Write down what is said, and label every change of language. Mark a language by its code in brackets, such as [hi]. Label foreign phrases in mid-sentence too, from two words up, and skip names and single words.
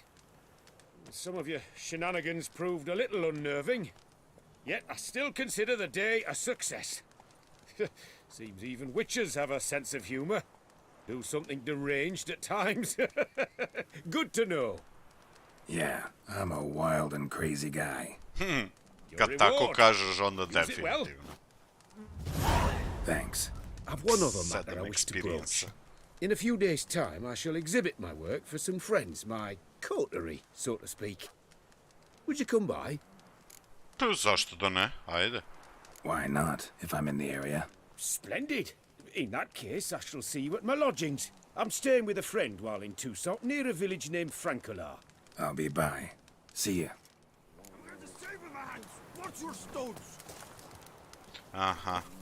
[en] Some of your shenanigans proved a little unnerving. Yet I still consider the day a success. Seems even witches have a sense of humour. Do something deranged at times. Good to know. Yeah, I'm a wild and crazy guy. [hr] Kad tako kažeš, onda [en] Use it well. [hr] definitivno. [en] Thanks. I've one other matter [hr] Sedam [en] I wish to experience. broach. In a few days' time, I shall exhibit my work for some friends, my coterie, so to speak. Would you come by? [hr] Tu, zašto da ne? Ajde. [en] Why not, if I'm in the area? Splendid. In that case, I shall see you at my lodgings. I'm staying with a friend while in Toussaint, near a village named Francois. I'll be by. See ya. Watch your stones! Aha.